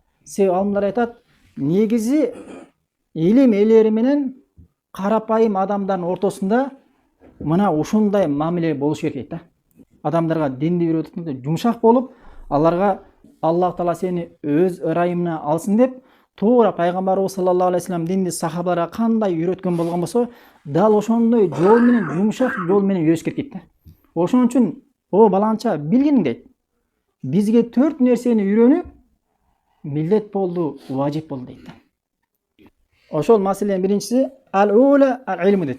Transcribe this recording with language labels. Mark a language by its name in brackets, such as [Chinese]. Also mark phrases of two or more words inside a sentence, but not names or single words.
[Kyrgyz] Себеби алымдар айтат, негизи илим ээлери менен карапайым адамдардын ортосунда мына ушундай мамиле болуш керек дейт да. Адамдарга динди үйрөтүп атканда жумшак болуп, аларга Аллах Таала сени өз ырайымына алсын деп туура пайгамбарыбыз [Arabic] صلى الله عليه وسلم [Kyrgyz] динди сахабаларга кандай үйрөткөн болгон болсо, дал ошондой жол менен, жумшак жол менен үйрөтүш керек дейт да. Ошон үчүн о баланча билгениң дейт. Бизге 4 нерсени үйрөнүү милдет болду, важип болду дейт. Ошол маселенин биринчиси [Arabic] الأولى العلم [Kyrgyz] дейт.